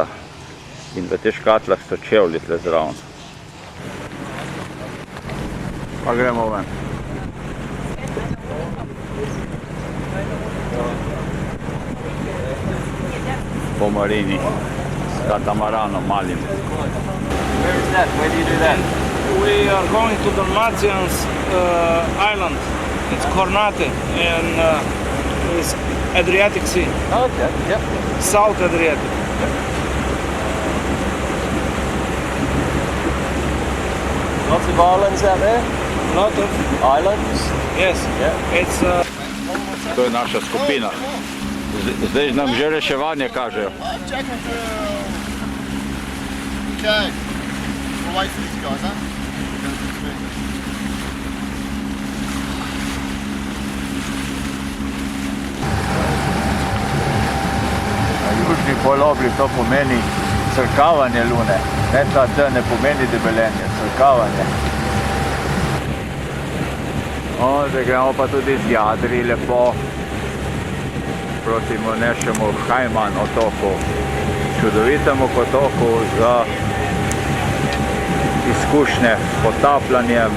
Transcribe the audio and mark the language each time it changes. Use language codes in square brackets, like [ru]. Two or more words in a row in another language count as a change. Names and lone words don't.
[sl] In v teh škatlah so čevlji tle zraven. Pa gremo ven. Po marini, s katamaranom malim. [en] Where is that? Where do you do that? We are going to Dalmatians island. It's Cornate and it's Adriatic Sea. Oh, okay. Yep. South Adriatic. Lots of islands out there. Lot of Islands. yes. Yeah. It's [sl] To je naša skupina. Zdaj nam že reševanje kažejo. [en] Checking for... Okay. We'll wait for these guys, huh? [sl] Na južni polobli to pomeni crkavanje lune. Ne, ta D ne pomeni debelenje, crkavanje. Zdaj gremo pa tudi z jadri lepo proti našemu Hajman otoku, čudovitemu otoku za izkušnje s potapljanjem.